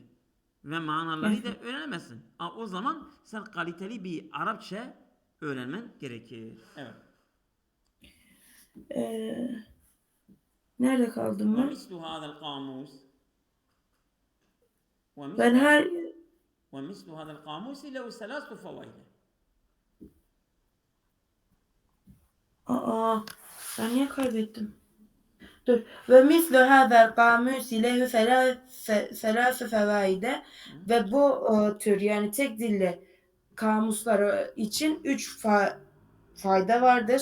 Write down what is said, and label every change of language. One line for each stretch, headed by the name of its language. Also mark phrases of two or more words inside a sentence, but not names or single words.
Turkish: Ve manaları da Evet. öğrenemezsin. O zaman sen kaliteli bir Arapça öğrenmen gerekir. Evet. Ee, Nerede kaldım Ve ben?
Arabic: مثل هذا القاموس و
Turkish: Ben
Arabic: mislu
Turkish: her...
Arabic: ومثل هذا القاموس له ثلاث فوائد.
Turkish: Aa, ben niye kaybettim? Dur.
Arabic: ومثل هذا القاموس له ثلاث فوائد.
Turkish: Ve bu tür yani tek dilli kamusları için üç fayda vardır.